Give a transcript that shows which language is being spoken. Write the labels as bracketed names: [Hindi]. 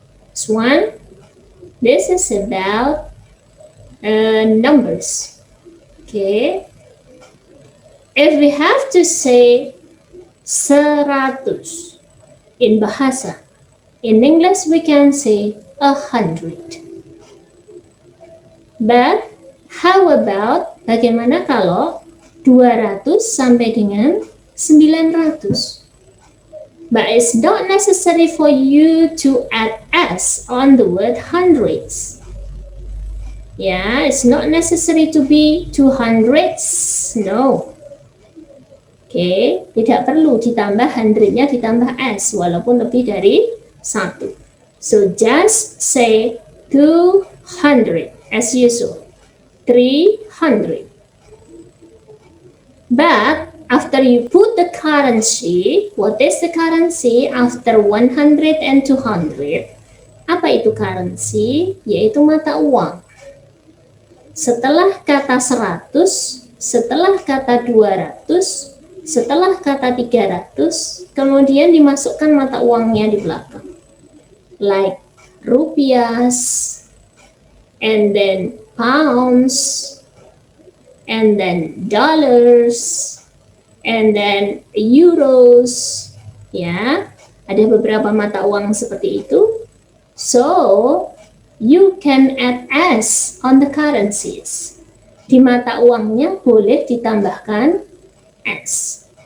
[English] This one, this is about numbers. Okay, if we have to say 100 in Bahasa, in English we can say 100. But how about [Indonesian] bagaimana kalau 200 sampai dengan 900? [English] But it's not necessary for you to add s on the word hundreds. Yeah, it's not necessary to be 200s. No. [Indonesian] Okay, tidak perlu ditambah 100-nya ditambah s walaupun lebih dari 1. [English] So just say 200 as usual. 300. But after you put the currency, what is the currency after 100 and 200? [Indonesian] Apa itu currency? Yaitu mata uang. Setelah kata 100, setelah kata 200, setelah kata 300, kemudian dimasukkan mata uangnya di belakang. [English] Like rupiahs, and then pounds, and then dollars, and then euros. [Indonesian] Ya, ada beberapa mata uang seperti itu. [English] So, you can add s on the currencies. [Indonesian] Di mata uangnya boleh ditambahkan s.